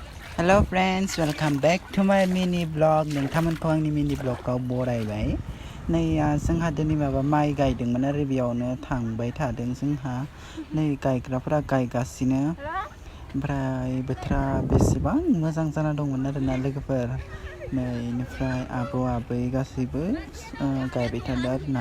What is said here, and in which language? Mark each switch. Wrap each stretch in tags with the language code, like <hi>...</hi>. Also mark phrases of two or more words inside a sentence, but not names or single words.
<en>Hello friends, welcome back to my mini vlog.</en> <brx>नोंथांमोन आंनि</brx> <en>mini vlog</en> <brx>आव बरायबाय। नै जोंहा दिनै माइ गायदोंमोन आरो बेयावनो थांबाय थादों जोंहा। नै गायग्राफोरा गायगासिनो। ओमफ्राय बोथोरा बेसेबां मोजां जाना दंमोन आरोना लोगोफोर। नै इनिफ्राय आबौ आबै गासैबो गायबाय थादों आरोना।</brx>